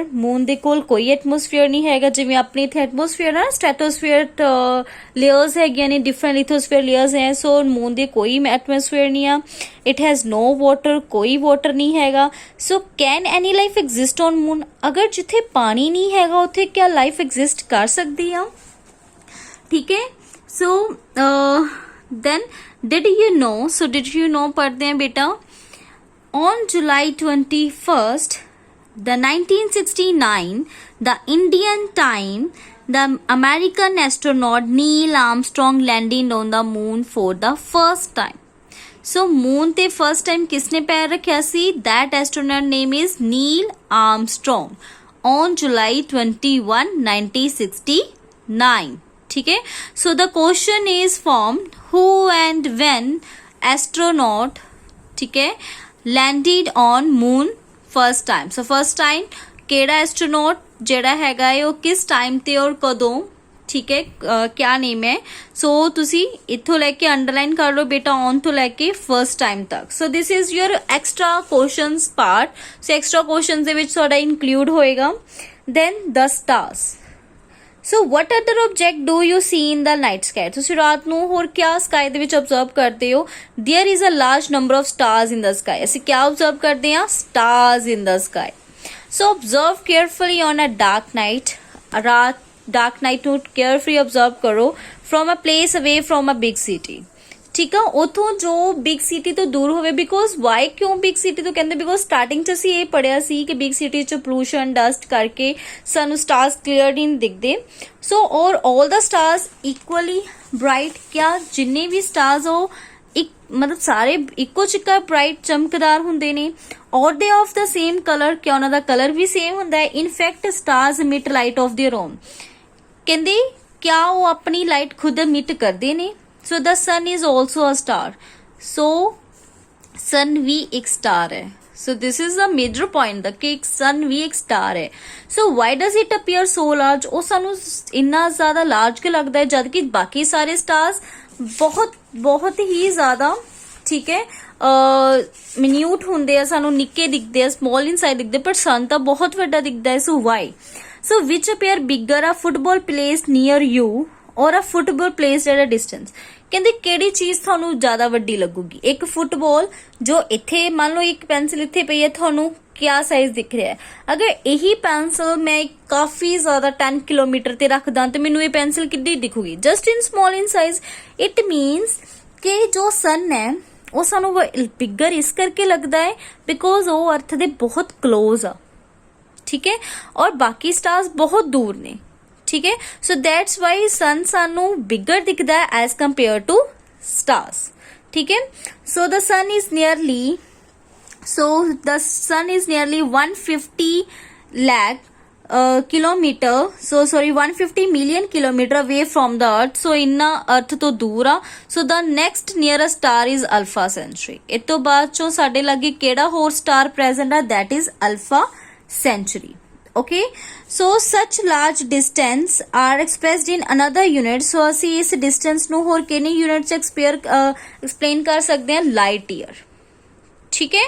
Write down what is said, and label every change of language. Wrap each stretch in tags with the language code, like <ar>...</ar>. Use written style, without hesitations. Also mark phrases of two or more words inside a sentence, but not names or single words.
<pa>ਮੂਨ ਦੇ ਕੋਲ ਕੋਈ ਐਟਮੋਸਫੀਅਰ ਨਹੀਂ ਹੈਗਾ ਜਿਵੇਂ ਆਪਣੇ ਇੱਥੇ ਐਟਮੋਸਫੀਅਰ ਆ,</pa> <en>stratosphere layers</en> <pa>ਹੈਗੀਆਂ ਨੇ,</pa> <en>different lithosphere layers</en> <pa>ਹੈ. ਸੋ ਮੂਨ ਦੇ ਕੋਈ ਐਟਮੋਸਫੀਅਰ ਨਹੀਂ ਆ.</pa> <en>it has no water,</en> <pa>ਕੋਈ ਵਾਟਰ ਨਹੀਂ ਹੈਗਾ.</pa> <en>So can any life exist on moon?</en> <pa>ਅਗਰ ਜਿੱਥੇ ਪਾਣੀ ਨਹੀਂ ਹੈਗਾ ਉੱਥੇ ਕਿਆ</pa> <en>life exist</en> <pa>ਕਰ ਸਕਦੀ ਆ?</pa> <hi>ठीक है.</hi> <en>ਸੋ then did you know</en> <hi>पढ़ते हैं बेटा,</hi> <en>on July 21st the 1969 the Indian time the American astronaut Neil Armstrong landed on the moon for the first time. So moon</en> <pa>te</pa> <en>first time</en> <pa>ਕਿਸਨੇ ਪੈਰ ਰੱਖਿਆ ਸੀ?</pa> <en>That astronaut name is Neil Armstrong on July 21 1969.</en> <hi>ठीक है.</hi> <en>So the question is formed, who and when astronaut</en> <hi>ठीक है</hi> <en>landed on moon first time. So first time</en> <pa>ਕਿਹੜਾ astronaut ਜਿਹੜਾ ਹੈਗਾ ਹੈ ਉਹ ਕਿਸ ਟਾਈਮ ਤੇ ਔਰ ਕਦੋਂ, ਠੀਕ ਹੈ, ਕਿਆ ਨੇਮ ਹੈ. ਸੋ ਤੁਸੀਂ ਇੱਥੋਂ ਲੈ ਕੇ ਅੰਡਰਲਾਈਨ ਕਰ ਲਓ ਬੇਟਾ, ਔਨ ਤੋਂ ਲੈ ਕੇ ਫਰਸਟ ਟਾਈਮ ਤੱਕ.</pa> <en>So this is your extra questions part. So extra questions</en> <pa>ਦੇ ਵਿੱਚ ਤੁਹਾਡਾ ਇਨਕਲੂਡ ਹੋਏਗਾ.</pa> <en>Then the stars. ਸੋ what other object do you see in the night sky?</en> <pa>ਤੁਸੀਂ ਰਾਤ ਨੂੰ ਹੋਰ ਕਿਆ ਸਕਾਈ ਦੇ ਵਿੱਚ observe ਕਰਦੇ ਹੋ?</pa> <en>There is a large number of stars in the sky.</en> <pa>ਅਸੀਂ ਕਿਆ observe ਕਰਦੇ ਹਾਂ?</pa> <en>Stars in the sky. So observe carefully on a dark night. ਰਾਤ dark night ਨੂੰ carefully observe ਕਰੋ from a place away from a big city.</en> <pa>ਠੀਕ ਆ, ਉਥੋਂ ਜੋ</pa> <en>big city</en> <pa>ਤੋਂ ਦੂਰ ਹੋਵੇ.</pa> <en>because why</en> <pa>ਕਿਉਂ</pa> <en>big city</en> <pa>ਤੋਂ ਕਹਿੰਦੇ? ਬਿਕੋਜ਼ ਸਟਾਰਟਿੰਗ 'ਚ ਅਸੀਂ ਇਹ ਪੜਿਆ ਸੀ ਕਿ</pa> <en>big city</en> <pa>'ਚ</pa> <en>pollution dust</en> <pa>ਕਰਕੇ ਸਾਨੂੰ</pa> <en>stars clearly</en> <pa>ਨਹੀਂ ਦਿਖਦੇ.</pa> <en>So are all the stars equally bright.</en> <pa>ਕਿਆ ਜਿੰਨੇ ਵੀ ਸਟਾਰਸ ਉਹ ਇੱਕ ਮਤਲਬ ਸਾਰੇ ਇੱਕੋ ਜਿਹਾ ਬ੍ਰਾਈਟ ਚਮਕਦਾਰ ਹੁੰਦੇ ਨੇ</pa> <en>are they of the same colour.</en> <pa>ਕਿਆ ਉਹਨਾਂ ਦਾ ਕਲਰ ਵੀ ਸੇਮ ਹੁੰਦਾ ਹੈ?</pa> <en>in fact stars emit light of their own.</en> <pa>ਕਹਿੰਦੇ ਕਿਆ ਉਹ ਆਪਣੀ ਲਾਈਟ ਖੁਦ emit ਕਰਦੇ ਨੇ?</pa> <en>So the sun is also a star. So sun</en> <hi>भी एक</hi> <en>star है. So this is the major point that कि sun</en> <hi>भी एक</hi> <en>star है. So why does it appear so large?</en> <pa>ਉਹ ਸਾਨੂੰ ਇੰਨਾ ਜ਼ਿਆਦਾ large ਕਿਉਂ ਲੱਗਦਾ ਹੈ ਜਦ ਕਿ ਬਾਕੀ ਸਾਰੇ stars ਬਹੁਤ ਹੀ ਜ਼ਿਆਦਾ, ਠੀਕ ਹੈ, ਮਿਨਿਊਟ ਹੁੰਦੇ ਆ, ਸਾਨੂੰ ਨਿੱਕੇ ਦਿਖਦੇ ਆ,</pa> <en>small inside</en> <pa>ਦਿਖਦੇ, ਪਰ sun ਤਾਂ ਬਹੁਤ ਵੱਡਾ ਦਿਖਦਾ ਹੈ.</pa> <en>So why? So which appear bigger, a football placed near you or a football placed at a distance?</en> <pa>ਕਹਿੰਦੇ ਕਿਹੜੀ ਚੀਜ਼ ਤੁਹਾਨੂੰ ਜ਼ਿਆਦਾ ਵੱਡੀ ਲੱਗੂਗੀ? ਇੱਕ ਫੁੱਟਬਾਲ ਜੋ ਇੱਥੇ ਮੰਨ ਲਓ ਇੱਕ ਪੈਨਸਿਲ ਇੱਥੇ ਪਈ ਹੈ, ਤੁਹਾਨੂੰ ਕਿਆ ਸਾਈਜ਼ ਦਿਖ ਰਿਹਾ ਹੈ? ਅਗਰ ਇਹੀ ਪੈਨਸਿਲ ਮੈਂ ਕਾਫੀ ਜ਼ਿਆਦਾ 10 ਕਿਲੋਮੀਟਰ ਤੇ ਰੱਖਦਾ ਤੇ ਮੈਨੂੰ ਇਹ ਪੈਨਸਿਲ ਕਿੱਡੀ ਦਿਖੂਗੀ?</pa> <en>just in small in size. it means</en> <pa>ਕਿ ਜੋ ਸਨ ਹੈ ਉਹ ਸਾਨੂੰ ਬਿਗਰ ਇਸ ਕਰਕੇ ਲੱਗਦਾ ਹੈ ਬਿਕੋਜ਼ ਉਹ ਅਰਥ ਦੇ ਬਹੁਤ ਕਲੋਜ਼ ਆ. ਠੀਕ ਹੈ. ਔਰ ਬਾਕੀ ਸਟਾਰਸ ਬਹੁਤ ਦੂਰ ਨੇ. ਠੀਕ ਹੈ.</pa> <en>So that's why sun</en> <pa>ਸਾਨੂੰ ਬਿਗਰ ਦਿਖਦਾ ਹੈ</pa> <en>as compare to stars.</en> <pa>ਠੀਕ ਹੈ.</pa> <en>So the sun is nearly 150 lakh kilometer, so sorry 150 million kilometer away from the earth.</en> <pa>So ਇੰਨਾ ਅਰਥ ਤੋਂ ਦੂਰ ਆ.</pa> <en>So the next nearest star is Alpha Centauri.</en> <pa>ਇਸ ਤੋਂ ਬਾਅਦ ਚੋਂ ਸਾਡੇ ਲਾਗੇ ਕਿਹੜਾ ਹੋਰ ਸਟਾਰ ਪ੍ਰੈਜ਼ੈਂਟ ਆ?</pa> <en>That is Alpha Centauri. okay, so such large distance are expressed in another unit, so</en> <pa>ਅਸੀਂ ਇਸ</pa> <en>distance</en> <pa>ਨੂੰ ਹੋਰ ਕਿੰਨੀ</pa> <en>unit ਚ explain</en> <pa>ਕਰ ਸਕਦੇ ਹਾਂ,</pa> <en>light year,</en> <hi>ठीक है.</hi>